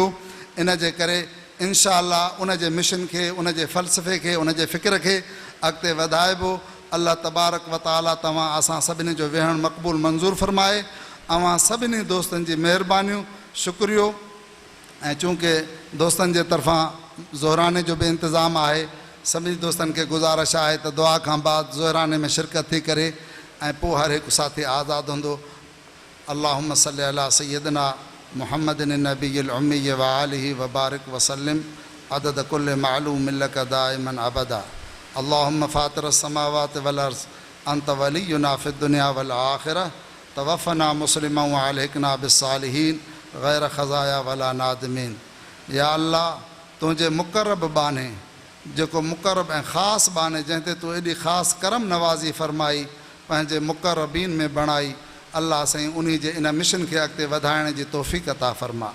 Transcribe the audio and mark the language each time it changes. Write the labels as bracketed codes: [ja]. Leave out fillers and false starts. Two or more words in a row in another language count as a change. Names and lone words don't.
[sd] इन जे करे [ar] إن شاء الله [sd] उन जे मिशन खे, उन जे फ़लसफ़े खे, उन जे फ़िक्र खे अॻिते वधाइबो। [ar] الله تبارك وتعالى [sd] तव्हां असां सभिनी जो वेहणु मक़बूल मंज़ूर फ़रमाए। अवां सभिनी दोस्तनि जी महिरबानियूं, शुक्रियो। ऐं चूंकि दोस्तनि जे तरफ़ां ज़ोहराने जो भी इंतज़ाम आहे। सभी दोस्तन के गुजारिश है तो दुआ का बाद ज़ोहराने में शिरकत थी करे ऐं पोइ हर एक साथी आज़ाद होंदो। [ar] اللهم صل على سيدنا محمد النبي الأمي وآله وبارك وسلم عدد كل معلوم لك دائما أبدا. اللهم فاطر السماوات والأرض أنت ولينا في الدنيا والآخرة توفنا مسلما وألحقنا بالصالحين غير خزايا ولا نادمين. يا الله [sd] तुझे मुक़र्रब बाने जेको मुक़र्रब ऐं ख़ासि बाने जंहिं ते तूं एॾी ख़ासि करम नवाज़ी फ़रमाई पंहिंजे मुक़र्रबीन में बणाई। अल्लाह साईं उन जे इन मिशन खे अॻिते वधाइण जी तौफ़ीक़ अता फ़रमा।